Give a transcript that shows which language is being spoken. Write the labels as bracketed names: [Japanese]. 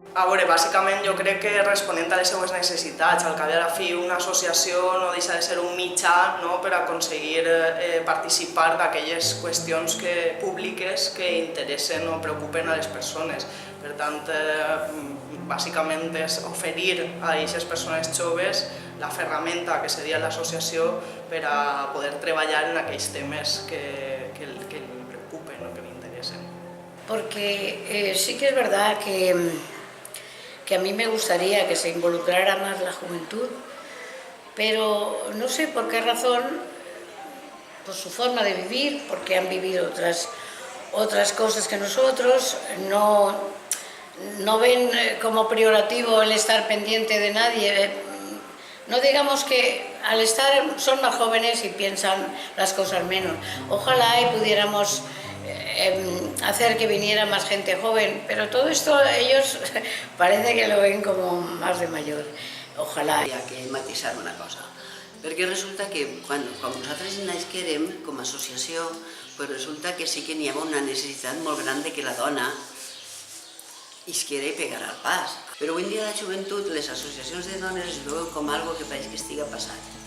[Catalan] A veure, bàsicament jo crec que responent a les seues necessitats, al cap i a la fi una associació no deixa de ser un mitjà, no?, per aconseguir participar d'aquelles qüestions públiques que interessen o preocupen a les persones. Per tant, bàsicament és oferir a aquestes persones joves la ferramenta que seria l'associació per a poder treballar en aquells temes que li preocupen o que li interessen. [Spanish] Porque sí que es verdad que a mí me gustaría que se involucrara más la juventud, pero no sé por qué razón, por su forma de vivir, porque han vivido otras cosas que nosotros, no ven como priorativo el estar pendiente de nadie. No digamos que al estar son más jóvenes y piensan las cosas menos. Ojalá y pudiéramos hacer que viniera más gente joven, pero todo esto ellos parece que lo ven como más de mayor. Ojalá. [Catalan] Hi ha que matisar una cosa, perquè resulta que quan nosaltres nasquérem com a associació, pues resulta que sí que n'hi havia una necessitat molt gran de que la dona isquera i pegara el pas. Però avui en dia a la joventut les associacions de dones es veuen com algo que pareix que estiga passat.